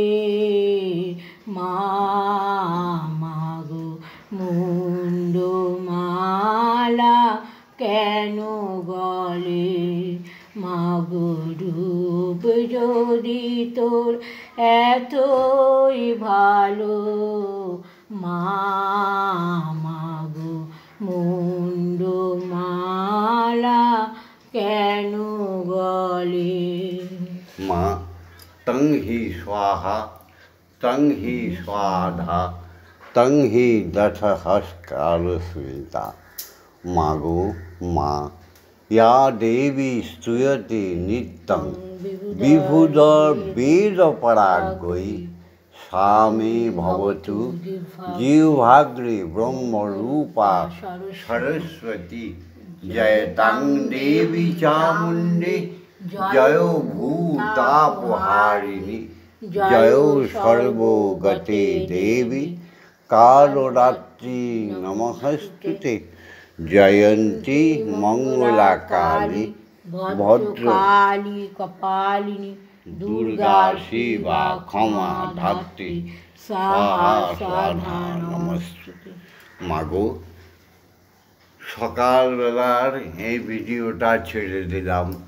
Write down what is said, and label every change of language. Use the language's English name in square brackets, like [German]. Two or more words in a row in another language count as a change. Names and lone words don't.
[Bangla] মা মাগো মুন্ডমালা কেন গলে মাগো রূপ যদি তোর এতই ভালো মা মাগো মুন্ডমালা কেন গলে [Sanskrit] মা तं हि स्वाहा तं हि स्वाधा तं हि दशहस्कारस्मिता [Bangla] মাগো মা [Sanskrit] या देवी स्तूयते नित्यं विबुधर वेदपरागै सा मे भवतु जिह्वाग्रे ब्रह्मरूपा सरस्वती जयतां देवी चामुण्डी जयो भूतापहारिणी जयो सर्वगते देवी कालरात्रि नमस्तुते জয়ন্তী মঙ্গলা কালী ভদ্র কালী কপালিনী দুর্গা শিবা ক্ষমা ধাত্রী স্বাহা স্বাধা নমস্তুতে। [Bangla] মাগো, সকালবেলার এই ভিডিওটা ছেড়ে দিলাম।